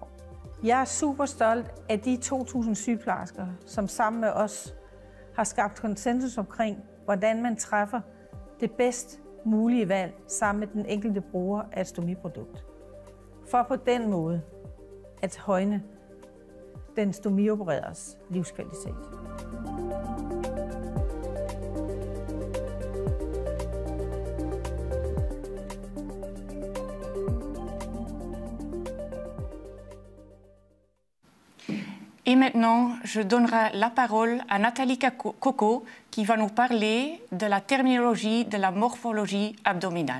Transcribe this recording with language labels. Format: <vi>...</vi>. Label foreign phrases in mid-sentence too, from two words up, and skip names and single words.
<da>Jeg er super stolt af de 2.000 sygeplejersker, som sammen med os har skabt konsensus omkring, hvordan man træffer det bedst mulige valg sammen med den enkelte bruger af et stomiprodukt. For på den måde at højne den stomiopereredes livskvalitet.</da> <fr>Et maintenant, je donnerai la parole à Nathalie Coco qui va nous parler de la terminologie de la morphologie abdominale.</fr>